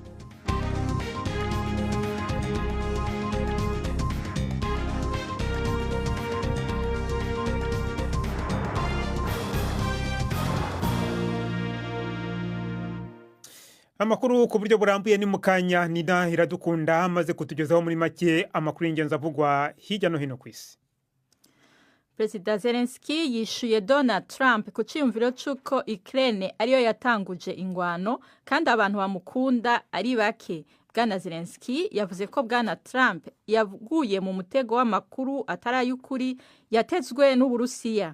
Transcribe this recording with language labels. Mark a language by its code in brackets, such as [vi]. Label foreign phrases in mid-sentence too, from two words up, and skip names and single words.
[rw] Amakuru ku buryo burambuye ni mukanya. Nina Iradukunda amaze kutugezaho muri make amakuru y'ingenzi avugwa hirya no hino ku isi. [rn] Perezida Zelensky yishuye Donald Trump ku cyumviro cy'uko Ukraine ariyo yatanguje ingwano kandi abantu bamukunda ari bake. Bwana Zelensky yavuze ko Bwana Trump yaguye mu mutego w'amakuru atarayukuri yatezwe n'Uburusiya.